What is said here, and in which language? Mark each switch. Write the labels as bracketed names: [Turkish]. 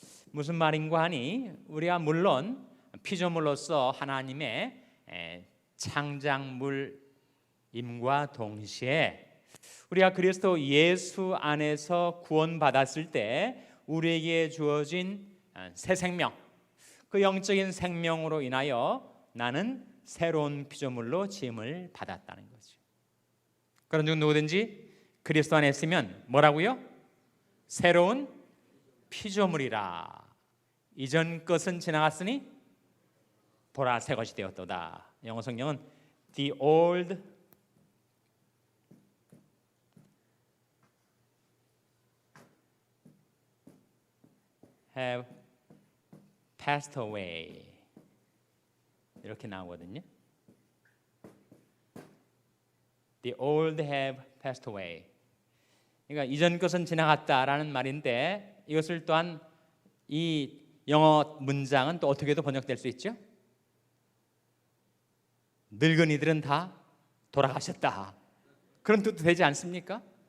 [Korean] 무슨 말인가 하니 우리가 물론 피조물로서 하나님의 창작물임과 동시에 우리가 그리스도 예수 안에서 구원받았을 때 우리에게 주어진 새 생명, 그 영적인 생명으로 인하여 나는 새로운 피조물로 지음을 받았다는 거죠. 그런 중 누구든지 그리스도 안에 있으면 뭐라고요? 새로운 피조물이라. 이전 것은 지나갔으니 보라 새 것이 되었도다. 영어 성경은 [English] The old have passed away [Korean] 이렇게 나오거든요. [English] The old have passed away. [Korean] 그러니까 이전 것은 지나갔다라는 말인데 이것을 또한 이 영어 문장은 또 어떻게도 번역될 수 있죠? 늙은이들은 다 돌아가셨다. 그런 뜻도 되지 않습니까?